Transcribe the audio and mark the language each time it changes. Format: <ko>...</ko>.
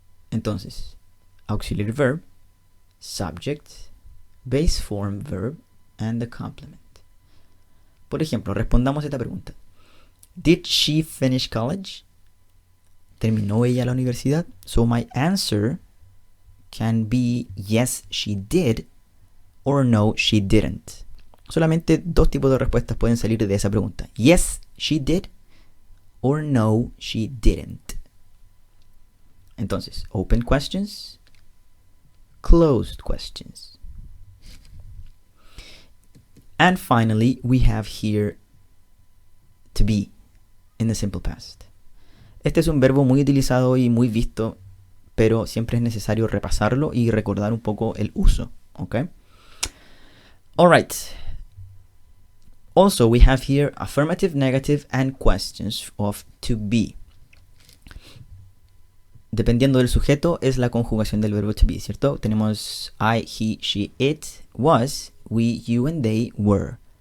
<es>Entonces,</es> <en>auxiliary verb, subject, base form verb, and the complement.</en> <es>Por ejemplo, respondamos esta pregunta.</es> <en>Did she finish college?</en> <es>¿Terminó ella la universidad?</es> <en>So my answer can be yes, she did, or no, she didn't.</en> <es>Solamente dos tipos de respuestas pueden salir de esa pregunta.</es> <en>Yes, she did, or no, she didn't.</en> <es>Entonces,</es> <en>open questions, closed questions. And finally, we have here to be in the simple past.</en> <es>Este es un verbo muy utilizado y muy visto, pero siempre es necesario repasarlo y recordar un poco el uso, ¿ok?</es> <en>All right. Also, we have here affirmative, negative, and questions of to be.</en> <es>Dependiendo del sujeto, es la conjugación del verbo to be, ¿cierto? Tenemos</es> <en>I, he, she, it, was, we, you, and they were.</en>